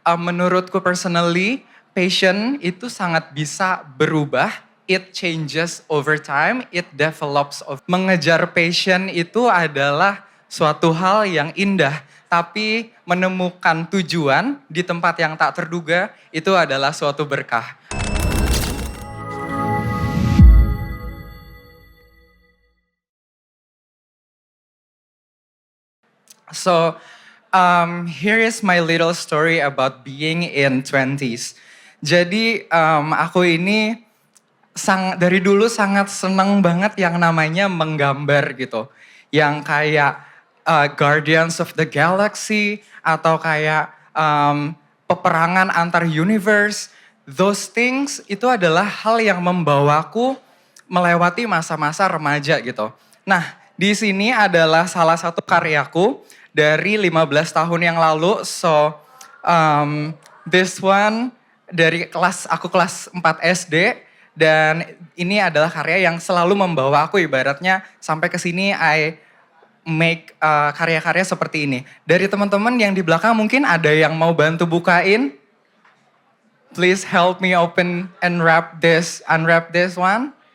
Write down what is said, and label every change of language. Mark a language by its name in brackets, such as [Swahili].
[Indonesian] Menurutku personally, passion itu sangat bisa berubah. [English] It changes over time, it develops. [Indonesian] Mengejar passion itu adalah suatu hal yang indah, tapi menemukan tujuan di tempat yang tak terduga itu adalah suatu berkah. [English] So, here is my little story about being in 20s. [Indonesian] Jadi, aku ini dari dulu sangat seneng banget yang namanya menggambar gitu. Yang kayak Guardians of the Galaxy atau kayak peperangan antar universe. [English] Those things [Indonesian] itu adalah hal yang membawaku melewati masa-masa remaja gitu. Nah, di sini adalah salah satu karyaku dari 15 tahun yang lalu. [English] So, this one [Indonesian] dari aku kelas 4 SD. Dan ini adalah karya yang selalu membawa aku, ibaratnya sampai ke sini [English] I make [Indonesian] karya-karya seperti ini. Dari teman-teman yang di belakang mungkin ada yang mau bantu bukain. [English] Please help me open and unwrap this one.